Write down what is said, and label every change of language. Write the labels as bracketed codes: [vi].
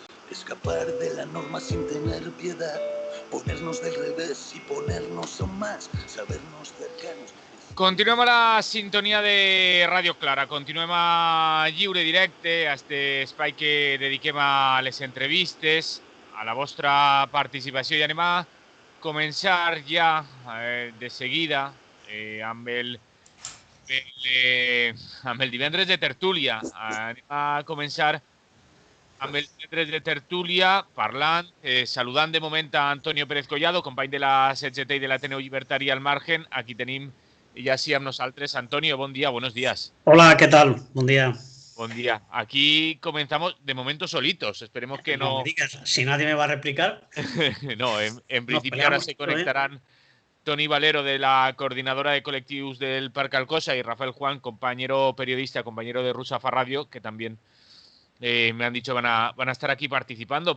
[es] escapar de la norma sin tener piedad, ponernos del revés y ponernos aún más, sabernos cercanos. [ca] Continuem a la sintonia de Ràdio Clara, continuem a Lliure Directe, a este espai que dediquem a les entrevistes, a la vostra participació, i anem a començar ja de seguida amb el divendres de tertúlia. Anem a començar amb el divendres de tertúlia parlant, saludant de moment a Antonio Pérez Collado, company de la CGT i de l'Ateneu Llibertari al Margen. Aquí tenim ja sí amb nosaltres. Antonio, bon dia, [es] buenos días. Hola, ¿qué tal? Buen día. Buen día. Aquí comenzamos de momento solitos. Esperemos que no... No me digas, si nadie me va a replicar. No, en principio ahora se conectarán Toni Valero, de la coordinadora de colectivos del Parque Alcosa, y Rafael Juan, compañero periodista, compañero de Rusafa Radio, que también me han dicho van a estar aquí participando.